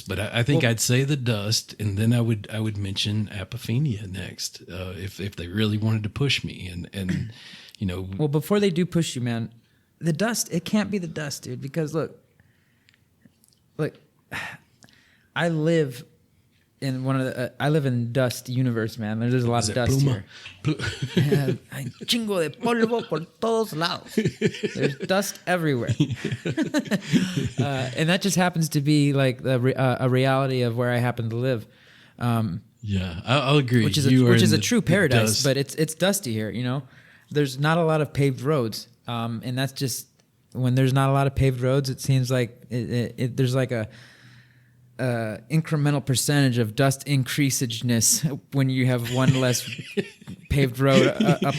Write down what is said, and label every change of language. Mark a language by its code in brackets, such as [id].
[en] But I think I'd say the dust, and then I would mention apophenia next, if they really wanted to push me, and you know. Well, before they do push you, man, the dust, it can't be the dust, dude, because look. I live in I live in dust universe, man. There's a lot of dust here. [es] Hay chingo de polvo por todos lados. [en] There's dust everywhere. And that just happens to be like a reality of where I happen to live. Yeah, I'll agree. Which is a true paradise, but it's dusty here, you know? There's not a lot of paved roads. And that's just, when there's not a lot of paved roads, it seems like there's like a incremental percentage of dust increasedness when you have one less paved road up.